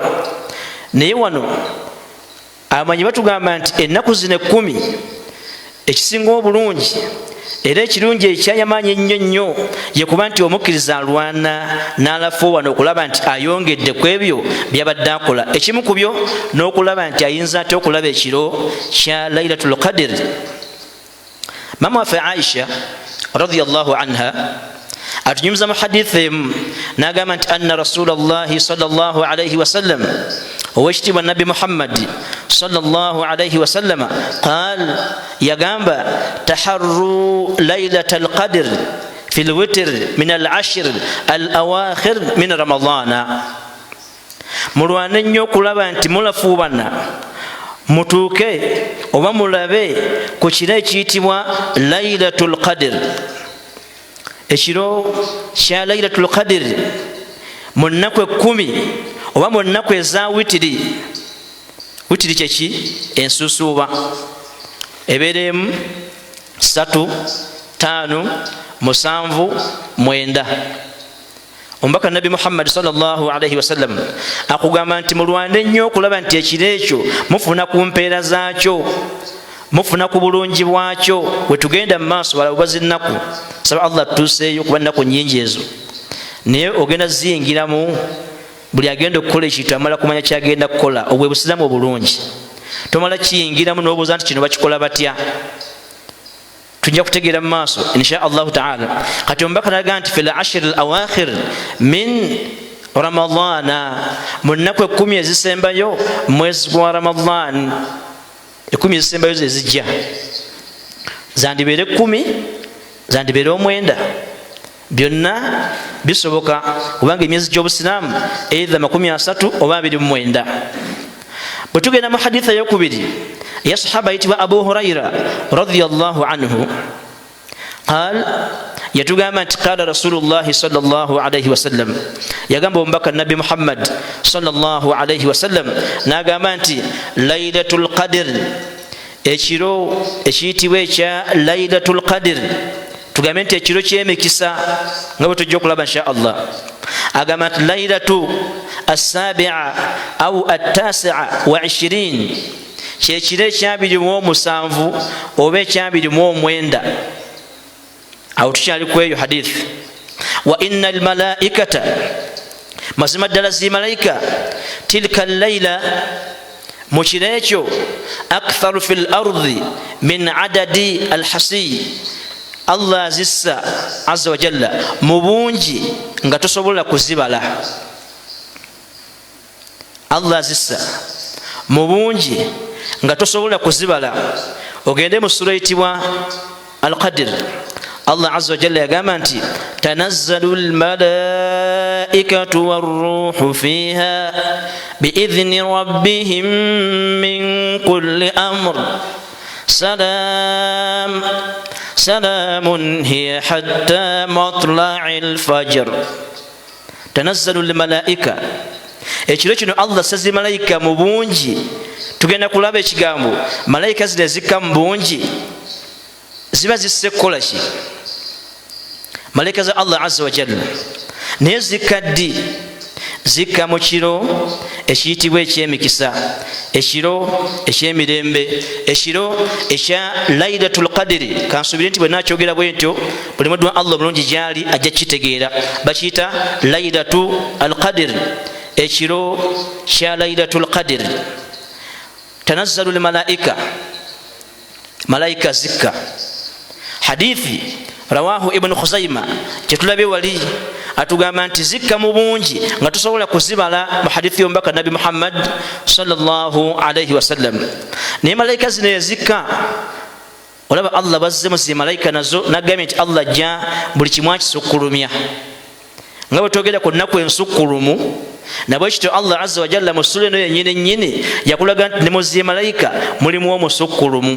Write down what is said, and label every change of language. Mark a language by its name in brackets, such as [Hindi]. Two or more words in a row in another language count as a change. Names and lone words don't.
[Ganda] Naye wano abamanyi batugamba nti ennaku zino 10 ekisinga obulungi era ekirungi ekyayamaanyi ennyo nnyo ye kuba nti omukkiriza alwana n'alafuubana okulaba nti ayongedde ku ebyo byabadde akola. Ekimu ku byo n'okulaba nti ayinza ate okulaba ekiro kya Lailatul Qadr. Mama waffe Aisha [Arabic] رضي الله عنها [Ganda] atunyumiza mu hadithi emu n'agamba nti [Arabic] أن رسول الله صلى الله عليه وسلم, [Ganda] owekitiibwa Nabi Muhammad [Arabic] صلى الله عليه وسلم قال, [Ganda] yagamba [Arabic] تحروا ليلة القدر في الوتر من العشر الأواخر من رمضان. [Ganda] Mulwane nnyo okulaba nti mulafuubana mutuuke oba mulabe ku kiro ekiyitibwa Lailatul Qadr. Ekiro kya Lailatul Qadr mu nnaku 10 oba mu nnaku eza witiri. Witiri kyeki? Ensusuuba. Ebeeremu 3, 5, 7, 9. Omubaka Nabi Muhammad [Arabic] صلى الله عليه وسلم [Ganda] akugamba nti mulwane nnyo okulaba nti ekiro ekyo mufuna ku mpeera zaakyo, mufuna ku bulungi bwakyo. Bwe tugenda mu maaso balabubazi nnaku, saba Allah tutuuseeyo kuba nnaku nnyingi ezo, naye ogenda ziyingiramu. Buli agenda okukola ekintu amala kumanya kyagenda kukola. Obwe busiramu obulungi, tomala kiyingiramu n'obuuza nti kino bakikola batya. Tujja kutegeera mu maaso [Arabic] إن شاء الله تعالى. [Ganda] Kati omubaka n'agamba nti [Arabic] في العشر الأواخر من رمضان, [Ganda] mu nnaku 10 ezisembayo mwezi gwa Ramadhan. 10 ezisembayo zezijja zandibeere 10, zandibeere 9, byonna bisoboka kubanga emyezi gy'obusiraamu eitha 30 oba 29. Bwe tugenda mu haditha ey'okubiri ya sahaba ayitibwa Abu Hurayra [Arabic] رضي الله عنه قال, [Ganda] yatugamba nti [Arabic] قال رسول الله صلى الله عليه وسلم, [Ganda] yagamba omubaka Nabi Muhammad [Arabic] صلى الله عليه وسلم [Ganda] n'agamba nti Lailatul Qadr, ekiro ekiyitibwa ekya Lailatul Qadr, tugambe nti ekiro ky'emikisa nga bwe tujja okulaba [Arabic] إن شاء الله. [Ganda] Agamba nti [Arabic] ليلة السابعة أو التاسعة و 20, [Ganda] kyekiro ekya-27 oba ekya-29. Awo tukyali ku eyo hadith. [Arabic] وإن الملائكة, [Ganda] mazima ddala zimalaika, [Arabic] تلك الليلة, [Ganda] mu kiro ekyo, [Arabic] أكثر في الأرض من عدد الحصى, [Ganda] Allah azissa [Arabic] عز وجل [Ganda] mu bungi nga tosobola kuzibala. Allah azissa mu bungi nga tosobola kuzibala. Ogende mu sura eyitibwa Al-Qadr, Allah [Arabic] عز وجل [Ganda] yagamba nti [Arabic] tanazzalu الملائكة والروح فيها بإذن ربهم من كل أمر سلام هي حتى مطلع الفجر. تنزل الملائكة [Ganda] ekiro kino Allah sazi malayika mu bungi. Tugenda kulaba ekigambo malayika zino ezikka mu bungi ziba zisse kukola ki? Malayika za Allah [Arabic] عز وجل [Ganda] naye zikka ddi? Zikka mu kiro ekiyitibwa ekyemikisa, ekiro ekyemirembe, ekiro ekya Lailatul Qadri. Kansubire nti bwe nakyogera bwe ntyo buli muddu wa Allah mulungi gyali ajja kitegeera. Bakiyita Lailatul Qadr, ekiro kya Lailatul Qadr. [Arabic] تنزل الملائكة, [Ganda] malaika zikka. Hadithi rawahu Ibn Khuzaima kyetulabe wali atugamba nti zikka mu bungi nga tusobola kuzibala mu hadithi y'omubaka Nabi Muhammad [Arabic] صلى الله عليه وسلم. [Ganda] Naye malaika zino ezikka olaba Allah bazzemu zi malaika nazo nagambye nti Allah ajja buli kimu akisukkulumya. Nga bwe twogera ku nnaku ensukkulumu nabwe kityo Allah [Arabic] عز وجل [Ganda] mu sura eno yennyini nnyini yakulaga nti ne mu zi malaika mulimu omusukkulumu.